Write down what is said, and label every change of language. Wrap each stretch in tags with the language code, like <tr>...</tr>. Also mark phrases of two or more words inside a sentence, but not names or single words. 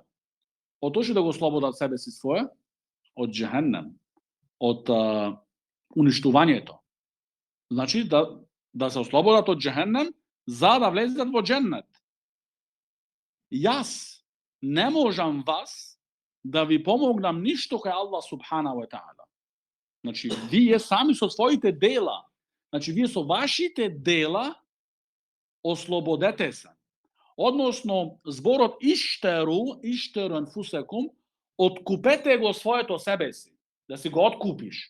<mk>Од тоа да го ослободат себе си свое? Од џехеннем, од уништувањето. Значи да се ослободат од џехеннем за да влезат во џеннет. Јас не можам вас да ви помогнам ништо кај</mk> <ar>الله سبحانه وتعالى.</ar> <mk>Значи, ви сами со своите дела. Значи, ви со вашите дела ослободете се. Односно, зборот</mk> <ar>اشتروا أنفسكم,</ar> <mk>откупете го своето себе си. Да си го откупиш.</mk>